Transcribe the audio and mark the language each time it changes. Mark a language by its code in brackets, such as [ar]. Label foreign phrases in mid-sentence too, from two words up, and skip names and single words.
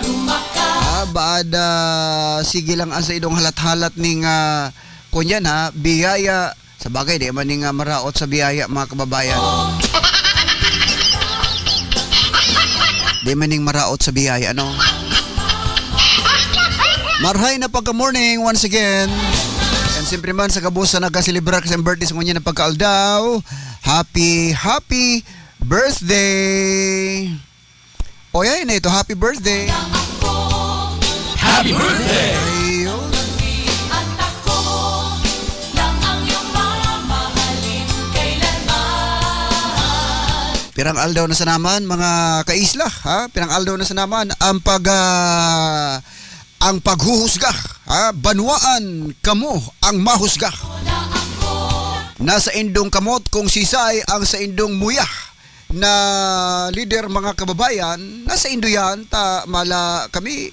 [bik] Baad sige lang ang sa idong halat-halat ning kunyan ha, biyaya. Sa bagay, di man ning maraot sa biyaya mga kababayan. Di man ning maraot sa biyaya, ano? Marhay na pagka-morning [en] once again. [bik] And siyempre man sa kabus na nagkasilibrar kasi ang birthday sa kunyan na pagkaaldaw. [en] Happy birthday! O yan na ito, happy birthday! Happy birthday! Ayun. [tl] At ako lang ang iyong mamahalin kailanman. [bik] Pirang aldaw na sa naman mga kaisla, ha? Pirang aldaw na sa naman ang ang paghuhusga, ha? Banwaan kamo ang mahusga. Nasa indong kamot kung sisay ang sa indong muya na leader mga kababayan, nasa indo yan, mala kami.